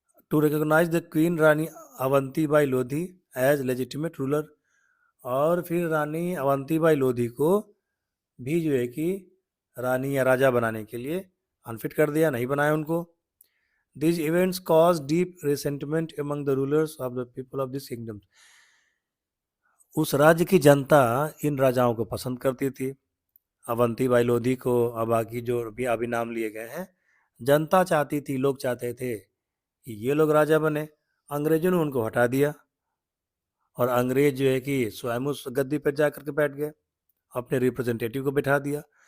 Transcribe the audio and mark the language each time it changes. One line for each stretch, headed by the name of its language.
English: to recognise the queen
Hindi: Rani Avanti by Lodhi
English: as legitimate ruler,
Hindi: और फिर रानी Avanti by Lodhi को भी जो है कि रानी या राजा बनाने के लिए अनफिट कर दिया, नहीं बनाया उनको।
English: These events caused deep resentment among the rulers of the people of this kingdom.
Hindi: उस राज्य की जनता इन राजाओं को पसंद करती थी, अवंती बाई लोधी को, और बाकी जो भी अभी नाम लिए गए हैं। जनता चाहती थी, लोग चाहते थे कि ये लोग राजा बने। अंग्रेजों ने उनको हटा दिया, और अंग्रेज जो है कि स्वयं उस गद्दी पर जा करके बैठ गए, अपने रिप्रेजेंटेटिव को बैठा दिया।